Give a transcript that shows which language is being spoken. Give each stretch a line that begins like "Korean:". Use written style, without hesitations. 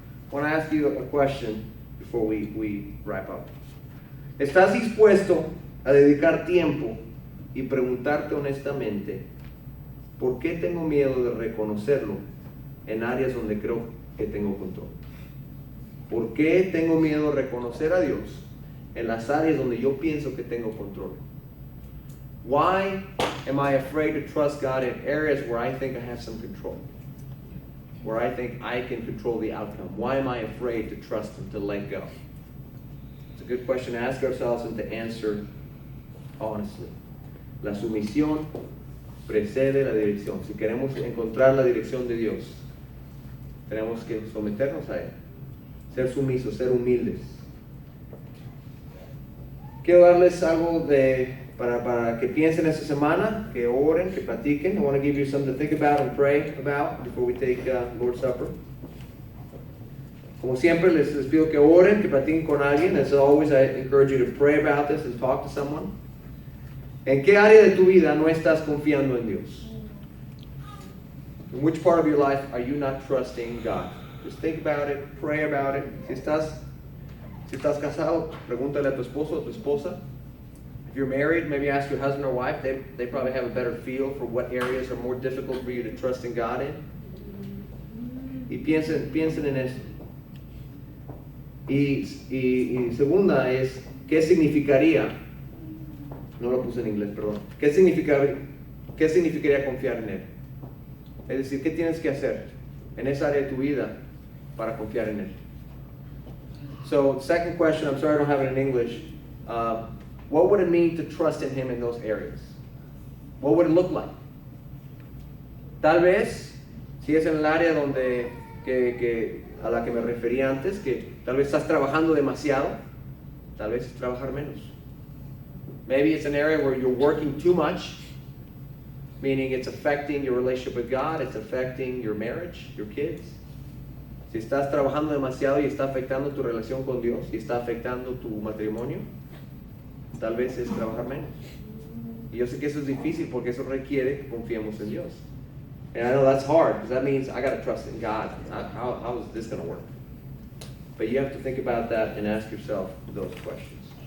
English: I want to ask you a question before we wrap up.
Spanish: ¿Estás dispuesto a dedicar tiempo y preguntarte honestamente por qué tengo miedo de reconocerlo en áreas donde creo que tengo control? ¿Por qué tengo miedo de reconocer a Dios en las áreas donde yo pienso que tengo control?
English: Why am I afraid to trust God in areas where I think I have some control? Where I think I can control the outcome? Why am I afraid to trust Him, to let go? It's a good question to ask ourselves and to answer honestly.
Spanish: La sumisión precede la dirección. Si queremos encontrar la dirección de Dios, tenemos que someternos a Él, ser sumisos, ser humildes. Quiero darles algo para que piensen esta semana, que oren, que platiquen.
English: I want to give you something to think about and pray about before we take Lord's Supper.
Spanish: Como siempre, les pido que oren, que platiquen con alguien.
English: As always, I encourage you to pray about this and talk to someone.
Spanish: ¿En qué área de tu vida no estás confiando en Dios?
English: In which part of your life are you not trusting God? Just think about it, pray about it.
Spanish: Si estás casado, pregúntale a tu esposo o tu esposa.
English: If you're married, maybe ask your husband or wife. They probably have a better feel for what areas are more difficult for you to trust in God in.
Spanish: Y piensen en eso. Y segunda es, ¿qué significaría? No lo puse en inglés, perdón. ¿Qué significaría confiar en Él? Es decir, ¿qué tienes que hacer en esa área de tu vida para confiar en Él?
English: So, second question, I'm sorry I don't have it in English. What would it mean to trust in Him in those areas? What would it look like?
Spanish: Tal vez, si es en el área donde a la que me refería antes, que tal vez estás trabajando demasiado, tal vez es trabajar menos.
English: Maybe it's an area where you're working too much, meaning it's affecting your relationship with God, it's affecting your marriage, your kids.
Spanish: Si estás trabajando demasiado y está afectando tu relación con Dios, y está afectando tu matrimonio, tal vez es trabajar menos. Y yo sé que eso es difícil porque eso requiere que confiemos en Dios.
English: And I know that's hard because that means I got to trust in God. How is this going to work? But you have to think about that and ask yourself those questions.